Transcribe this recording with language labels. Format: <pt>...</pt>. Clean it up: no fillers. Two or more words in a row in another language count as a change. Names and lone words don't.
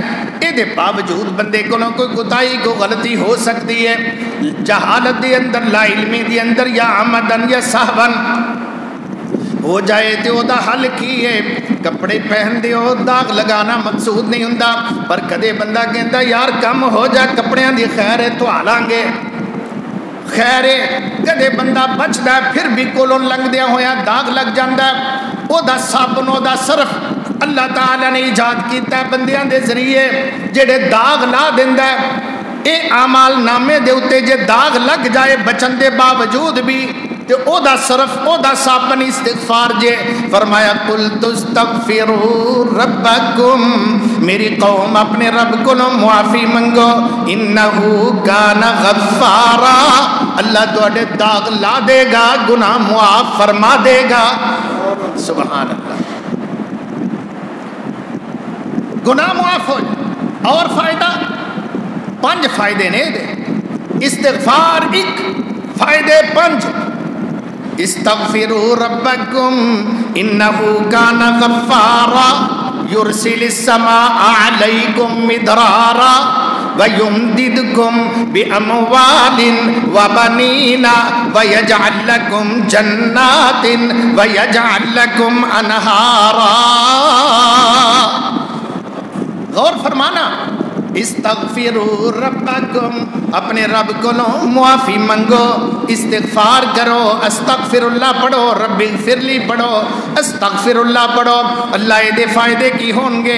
<pa>اے دے باوجود بندے کو نہ کوئی کوتاہی کو غلطی ہو سکتی ہے, جہالت دے اندر, لا علمی دے اندر, یا عمدن یا سہون ہو جائے تو وہ دا حل کی ہے. کپڑے پہن دے ہو, داغ لگانا مقصود نہیں ہوندا, پر کدے بندہ کہندا یار کم ہو جا, کپڑیاں دی خیر ہے تو آلاں گے, خیر ہے. کدے بندہ بچدا ہے پھر بھی کولوں لنگ دیا ہویا داغ لگ جاندا ہے. او دا صابن, او دا صرف اللہ تعالیٰ نے ایجاد کیتا ہے بندیاں دے ذریعے جڑے داغ لا دیندا ہے. اے اعمال نامے دے اوتے جے داغ لگ جائے بچن دے باوجود بھی تے او دا صرف او دا صابن استغفار جے.</pa> <ar>فرمایا قُلْتُ اسْتَغْفِرُوا رَبَّكُمْ,</ar> <pa>میری قوم اپنے رب کو نو معافی منگو.</pa> <ar>انہو کان غفارا,</ar> <pa>اللہ تواڈے داغ لا دے گا, گناہ معاف فرما دے گا. سبحان اللہ. گناہ معاف ہو جائے. اور فائدہ 5 فائدے نے دے. استغفار 1, فائدے 5.</pa> <ar>استغفروا ربکم انہو کان غفارا یرسل السماء علیکم مدرارا وَيُمْدِدْكُمْ بِأَمْوَالٍ وَبَنِينَ وَيَجْعَلْ لَكُمْ جَنَّاتٍ وَيَجْعَلْ لَكُمْ أَنْهَارًا۔</ar> <pa>غور فرمانا،</pa> <ar>استغفروا ربکم،</ar> <pa>اپنے رب کو معافی منگو، استغفار کرو،</pa> <ar>استغفر اللہ</ar> <pa>پڑھو،</pa> <ar>رب اغفر لی</ar> <pa>پڑھو،</pa> <ar>استغفر اللہ</ar> <pa>پڑھو، اللہ دے فائدے کی ہون گے۔</pa>